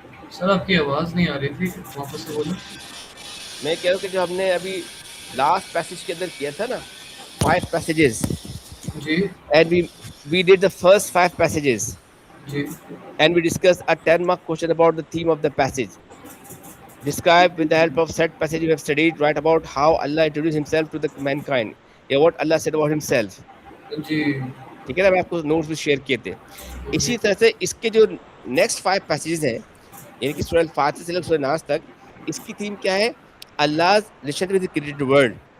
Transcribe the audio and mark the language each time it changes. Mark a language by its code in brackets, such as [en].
[ur] سر آپ کی آواز نہیں آ رہی تھی, واپس سے بولو. میں کہہ رہا ہوں کہ جو ہم نے ابھی لاسٹ پیسج کے اندر کیا تھا نا [en] 5 passages, [ur] جی, [en] and we did the first 5 passages, [ur] جی, [en] and we discussed a 10-mark question about the theme of the passage. Describe with the help of said passage you have studied, write about how Allah introduced himself to the mankind. Yeah, what Allah said about himself. [ur] جی. ٹھیک ہے نا, میں آپ کو notice بھی share کیے تھے. اسی طرح سے اس کے جو نیکسٹ 5 پیسیجز ہیں, یعنی کہ سورہ الفاتحہ سے لے کر سورہ ناس تک, اس کی تھیم کیا ہے؟ [en] Allah's relationship with the created world.